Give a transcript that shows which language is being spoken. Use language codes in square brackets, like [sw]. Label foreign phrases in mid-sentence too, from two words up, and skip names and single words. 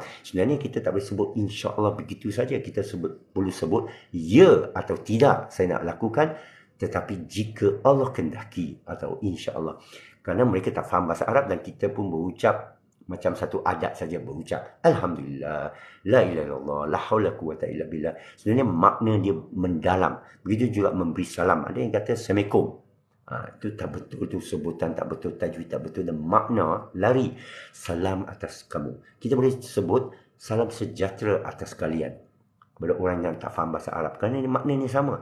[ms] Sebenarnya kita tak boleh sebut [ar] إن شاء الله [ms] begitu saja. Kita perlu sebut ya atau tidak saya nak lakukan, tetapi jika Allah kehendaki, atau [ar] إن شاء الله. [ms] Kerana mereka tak faham bahasa Arab dan kita pun berucap macam satu adat saja, berucap Alhamdulillah, [ar] لا إله إلا الله، لا حول قوة إلا بالله. [ms] Sebenarnya makna dia mendalam. Begitu juga memberi salam. Ada yang kata Assalamualaikum. Itu tak betul, itu sebutan tak betul, tajwid tak betul, dan makna lari. Salam atas kamu. Kita boleh sebut salam sejahtera atas kalian kepada orang yang tak faham bahasa Arab, kerana maknanya sama.